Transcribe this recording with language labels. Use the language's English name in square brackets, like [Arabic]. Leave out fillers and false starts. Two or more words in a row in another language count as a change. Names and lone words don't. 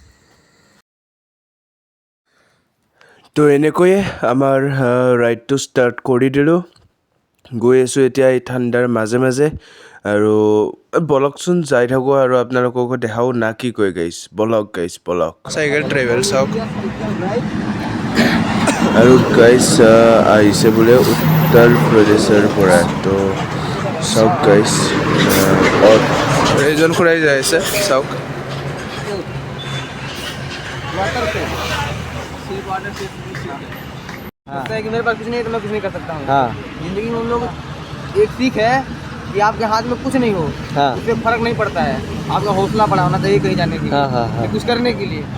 [Assamese] তো এনেকৈয়ে আমাৰ ৰাইডটো ষ্টাৰ্ট কৰি দিলোঁ গৈ আছোঁ এতিয়া এই ঠাণ্ডাৰ মাজে মাজে আৰু বলকচোন যাই থাকোঁ আৰু আপোনালোককো দেখাও না কি কয় গাইছ বলক [English] cycle travel [Assamese] চাওক আৰু গাইছ আহিছে বোলে উত্তৰ প্ৰদেশৰ পৰা তো চাওক গাইছ এইজন খুৰাই যাই আছে চাওক [Hindi] कि मेरे पास कुछ नहीं है तो मैं कुछ नहीं कर सकता हूँ। जिंदगी में हम लोग एक सीख है कि आपके हाथ में कुछ नहीं हो उससे फर्क नहीं पड़ता है आपका हौसला बड़ा होना चाहिए कहीं जाने के लिए कुछ करने के लिए।